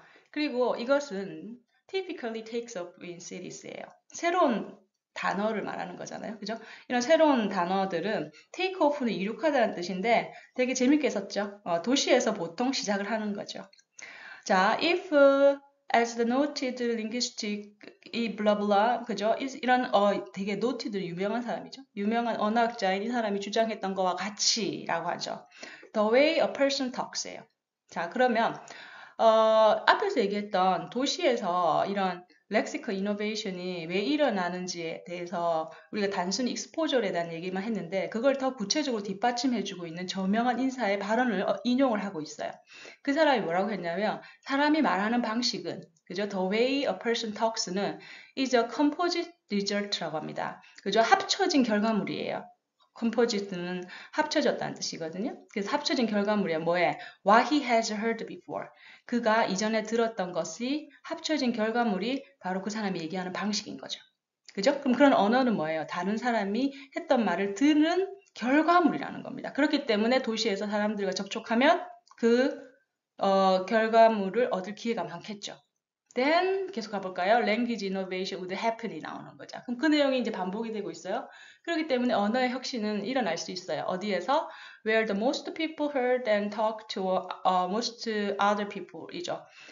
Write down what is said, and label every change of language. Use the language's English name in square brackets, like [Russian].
[Korean] 그리고 이것은 [English] typically takes up in cities예요. [Korean] 새로운 단어를 말하는 거잖아요. 그죠? 이런 새로운 단어들은 [English] take off [Korean] 는 이륙하다는 뜻인데 되게 재밌게 썼죠. 도시에서 보통 시작을 하는 거죠. [English] 자, if as the noted linguistic [Korean] 이 블라블라 그죠? 이런 되게 noted 유명한 사람이죠. 유명한 언어학자인 이 사람이 주장했던 거와 같이라고 하죠. [English] The way a person talks [Korean] 예요. 자, 그러면 앞에서 얘기했던 도시에서 이런 렉시컬 이노베이션이 왜 일어나는지에 대해서 우리가 단순히 익스포저에 대한 얘기만 했는데 그걸 더 구체적으로 뒷받침해주고 있는 저명한 인사의 발언을 인용을 하고 있어요. 그 사람이 뭐라고 했냐면 사람이 말하는 방식은 그죠? [English] The way a person talks는 is a composite result [Korean] 라고 합니다. 그죠? 합쳐진 결과물이에요. composite는 합쳐졌다는 뜻이거든요. 그래서 합쳐진 결과물이야. 뭐에? [English] What he has heard before. [Korean] 그가 이전에 들었던 것이 합쳐진 결과물이 바로 그 사람이 얘기하는 방식인 거죠. 그죠? 그럼 그런 언어는 뭐예요? 다른 사람이 했던 말을 들은 결과물이라는 겁니다. 그렇기 때문에 도시에서 사람들과 접촉하면 그 결과물을 얻을 기회가 많겠죠. Then 계속 가볼까요? [English] Language innovation would happen [Korean] 이 나오는 거죠. 그럼 그 내용이 이제 반복이 되고 있어요. 그렇기 때문에 언어의 혁신은 일어날 수 있어요. 어디에서? [English] Where the most people heard and talked to most other people이죠.